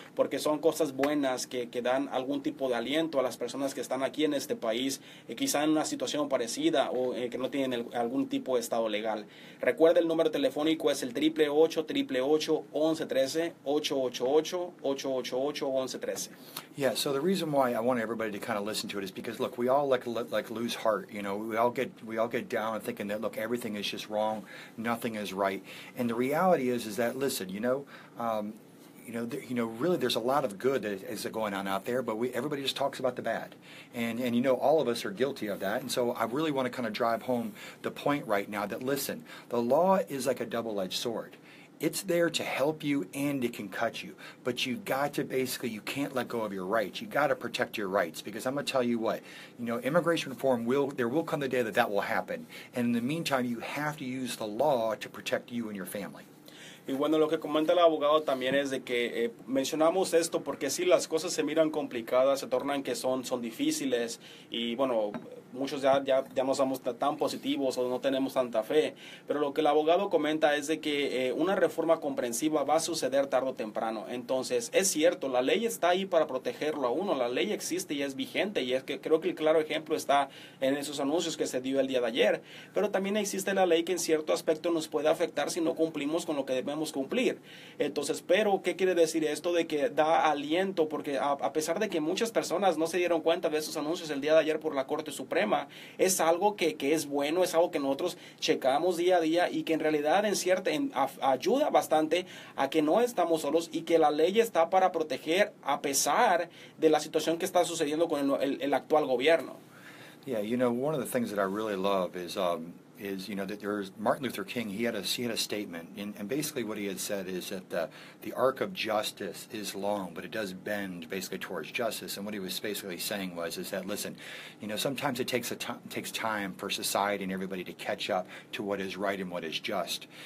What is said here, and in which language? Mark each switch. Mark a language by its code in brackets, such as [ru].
[es] Porque son cosas buenas que dan algún tipo de aliento a las personas que están aquí en este país, quizá en una situación parecida o que no tienen algún tipo de estado legal. Recuerda, el número telefónico es el 888-888-1113, 888-888-1113. [en] Yeah, so the reason why I want everybody to kind of listen to it is because, look, we all like lose heart. You know, we all get down and thinking that, look, everything is just wrong, nothing is right. And the reality is that, listen, really there's a lot of good that is going on out there, but everybody just talks about the bad. And all of us are guilty of that. And so I really want to kind of drive home the point right now that, listen, the law is like a double-edged sword. It's there to help you and it can cut you. But you can't let go of your rights. You got to protect your rights, because I'm going to tell you what, immigration reform there will come the day that will happen. And in the meantime, you have to use the law to protect you and your family. [es] Y bueno, lo que comenta el abogado también es de que mencionamos esto porque sí, las cosas se miran complicadas, se tornan que son difíciles y bueno, muchos ya no somos tan positivos o no tenemos tanta fe, pero lo que el abogado comenta es de que una reforma comprensiva va a suceder tarde o temprano. Entonces, es cierto, la ley está ahí para protegerlo a uno, la ley existe y es vigente, y es que creo que el claro ejemplo está en esos anuncios que se dio el día de ayer, pero también existe la ley que en cierto aspecto nos puede afectar si no cumplimos con lo que debemos cumplir. Entonces, pero ¿qué quiere decir esto? De que da aliento, porque a pesar de que muchas personas no se dieron cuenta de esos anuncios el día de ayer por la Corte Suprema, es algo que es bueno, es algo que nosotros checamos día a día y que en realidad ayuda bastante a que no estamos solos y que la ley está para proteger a pesar de la situación que está sucediendo con el actual gobierno. [en] Yeah, one of the things that I really love is that there's Martin Luther King. He had a statement, and basically what he had said is that the arc of justice is long, but it does bend basically towards justice. And what he was basically saying is that, listen, sometimes it takes time for society and everybody to catch up to what is right and what is just.